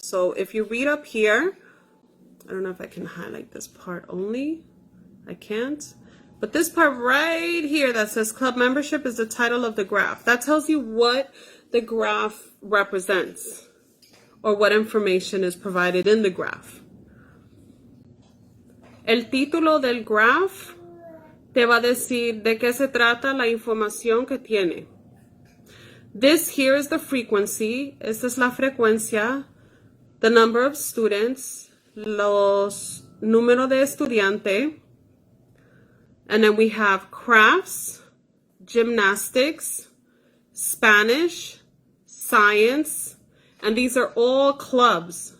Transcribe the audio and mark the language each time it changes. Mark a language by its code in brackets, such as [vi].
[en] So if you read up here, I don't know if I can highlight this part only. I can't. But this part right here that says club membership is the title of the graph. That tells you what the graph represents or what information is provided in the graph. [es] El título del graph te va a decir de qué se trata la información que tiene. [en] This here is the frequency. [es] Esta es la frecuencia, [en] the number of students, [es] los número de estudiante, [en] and then we have crafts, gymnastics, Spanish, science, and these are all clubs.